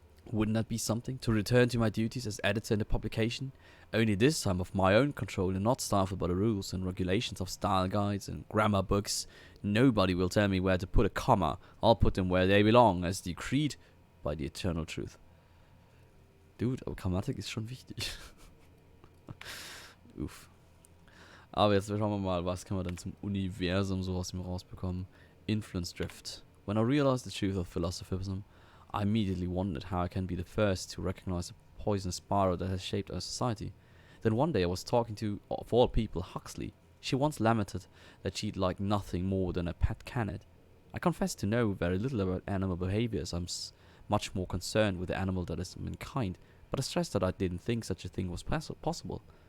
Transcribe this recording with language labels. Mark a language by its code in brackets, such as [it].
[en] Wouldn't that be something? To return to my duties as editor in the publication, only this time of my own control and not stifled by the rules and regulations of style guides and grammar books. Nobody will tell me where to put a comma. I'll put them where they belong, as decreed by the eternal truth. [de] Dude, aber Grammatik ist schon wichtig. Uff. Aber jetzt schauen wir mal, was kann man denn zum Universum so aus ihm rausbekommen. [en] Influence drift. When I realized the truth of philosophism, I immediately wondered how I can be the first to recognize the poisonous spiral that has shaped our society. Then one day I was talking to, of all people, Huxley. She once lamented that she'd like nothing more than a pet canid. I confess to know very little about animal behaviors. I'm much more concerned with the animal that is mankind, but I stressed that I didn't think such a thing was possible.